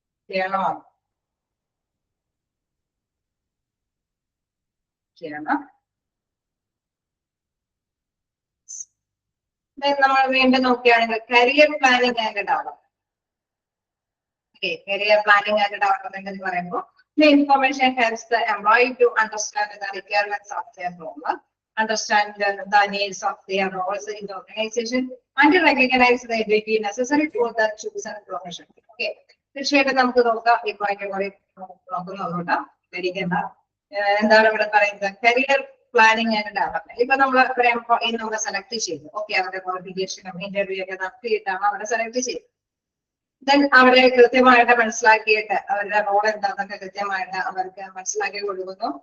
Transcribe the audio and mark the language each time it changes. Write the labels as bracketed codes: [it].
[ml] ചെയ്യണോ? ചെയ്യണം. നമ്മൾ വീണ്ടും നോക്കുകയാണെങ്കിൽ [en] Career planning and development. [ml] Okay, career planning and development എന്ന് പറയുമ്പോൾ [en] the information helps the employee to understand the requirements of their role, understand the needs of their roles in the organization, and recognize the ability necessary for the chosen profession. [ml] Okay, തീർച്ചയായിട്ടും നമുക്ക് നോക്കാം ഈ point കൂടി നോക്കുന്നുണ്ട്. ധരിക്കേണ്ട എന്താണ് ഇവിടെ പറയുന്നത്, [en] Career planning and development. [ml] ഇപ്പൊ നമ്മൾ സെലക്ട് ചെയ്തു, ഓക്കെ, അവരുടെ ക്വാളിഫിക്കേഷനും ഇന്റർവ്യൂ ഒക്കെ നടത്തിയിട്ടാണ് അവരെ സെലക്ട് ചെയ്തത്. ദെൻ അവരെ കൃത്യമായിട്ട് മനസ്സിലാക്കിയിട്ട് അവരുടെ റോൾ എന്താണെന്നൊക്കെ കൃത്യമായിട്ട് അവർക്ക് മനസ്സിലാക്കി കൊടുക്കുന്നു.